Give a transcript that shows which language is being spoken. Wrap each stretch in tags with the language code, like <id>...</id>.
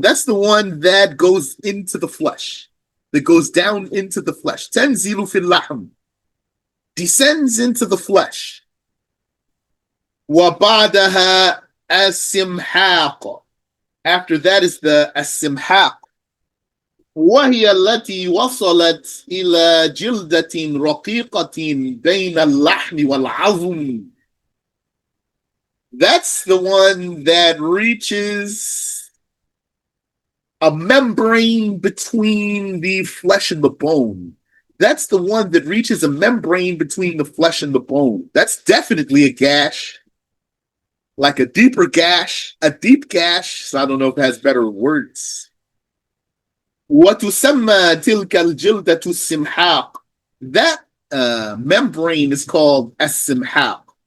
<en>That's the one that goes into the flesh, that goes down into the flesh.</en> <ar>تنزل في اللحم,</ar> <en>descends into the flesh.</en> <ar>وبعدها السمحاق.</ar> <en>After that is the السمحاق.</en> <ar>وهي التي وصلت إلى جلدة رقيقة بين اللحم والعظم.</ar> <en>That's the one that reaches a membrane between the flesh and the bone. That's the one that reaches a membrane between the flesh and the bone. That's definitely a gash, like a deeper gash, a deep gash. So I don't know if it has better words.</en> <ar>وتسمى تلك الجلدة السمحاق.</ar> <en>That membrane is called السمحاق.</en>